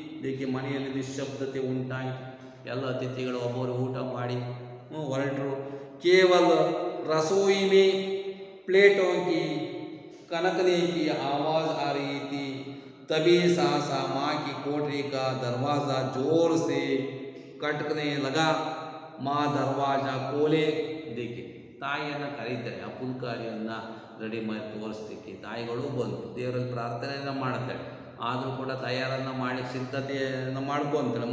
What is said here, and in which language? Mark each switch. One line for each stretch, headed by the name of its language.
Hindi: देखिए
Kannada: ಮನೆಯಲ್ಲಿ ನಿಶ್ಶಬ್ದತೆ ಉಂಟಾಯಿತು. ಎಲ್ಲ ಅತಿಥಿಗಳು ಒಬ್ಬರು ಊಟ ಮಾಡಿ ಹೊರಟರು. ಕೇವಲ
Hindi: रसोई में प्लेटों की कनकने की आवाज़ आ रही थी. तभी सासा माँ की कोठरी का दरवाज़ा जोर से खटकने लगा. माँ दरवाज़ा खोले. देखिए
Kannada: ತಾಯಿಯನ್ನು ಕರೀತಾರೆ, ಆ ಪುಲ್ಕಾರಿಯನ್ನು ರೆಡಿ ಮಾಡಿ ತೋರಿಸ್ಲಿಕ್ಕೆ ತಾಯಿಗಳು ಬಂದು ದೇವರಲ್ಲಿ ಪ್ರಾರ್ಥನೆಯನ್ನು ಮಾಡ್ತಾಳೆ. ಆದರೂ ಕೂಡ ತಯಾರನ್ನು ಮಾಡಿ ಸಿದ್ಧತೆಯನ್ನು ಮಾಡ್ಕೊಂತಾಳೆ.